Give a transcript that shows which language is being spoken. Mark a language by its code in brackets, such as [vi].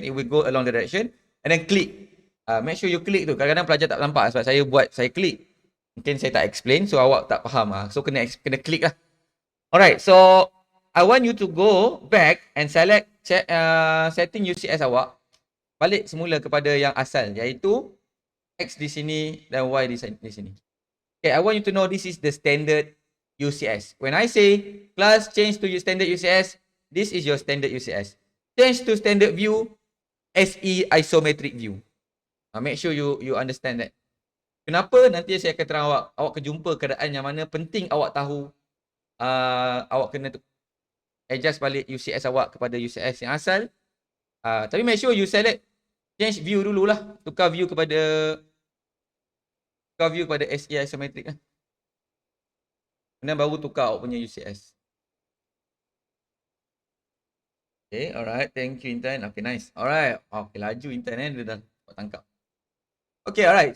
[en] It will go along the direction. And then click. Make sure you click tu. [ms] Kadang-kadang pelajar tak nampak sebab saya klik. Mungkin saya tak explain, so awak tak faham. So kena klik lah. [en] Alright, so I want you to go back and select setting UCS awak. [ms] Balik semula kepada yang asal, iaitu X di sini dan Y di sini. [en] Okay, I want you to know this is the standard UCS. When I say class change to standard UCS, this is your standard UCS. Change to standard view, SE isometric view. Make sure you understand that. [ms] Kenapa? Nanti saya akan terang awak akan jumpa keadaan yang mana penting awak tahu. Awak kena adjust balik UCS awak kepada UCS yang asal. [en] Tapi make sure you select change view dululah. [ms] Tukar view kepada SE isometric lah. Kemudian baru tukar awak punya UCS. [en] Okay, alright. Thank you Intan. Okay, nice. Alright. Okay, [ms] laju Intan dia dah tangkap. [en] Okay, alright.